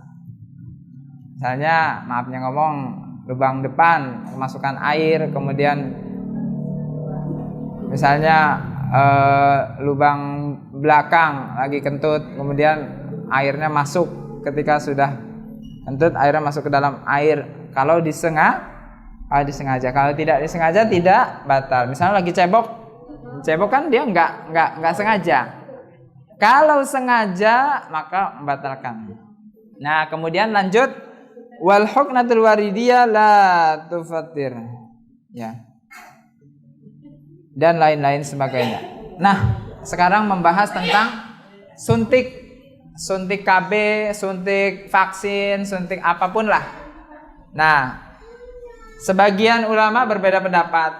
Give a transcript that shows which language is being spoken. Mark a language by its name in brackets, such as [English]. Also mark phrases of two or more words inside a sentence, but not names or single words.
[Indonesian] Misalnya, maafnya ngomong, lubang depan kemasukan air, kemudian misalnya lubang belakang lagi kentut, kemudian airnya masuk, ketika sudah kentut airnya masuk ke dalam air. Kalau disengaja, kalau tidak disengaja tidak batal. Misalnya lagi cebok kan dia nggak sengaja. Kalau sengaja maka membatalkan. Nah, kemudian lanjut, [Arabic] والحقنة الوريدية لا تفطر. [Indonesian] Ya. Dan lain-lain sebagainya. Nah, sekarang membahas tentang suntik KB, suntik vaksin, suntik apapun lah. Nah, sebagian ulama berbeda pendapat.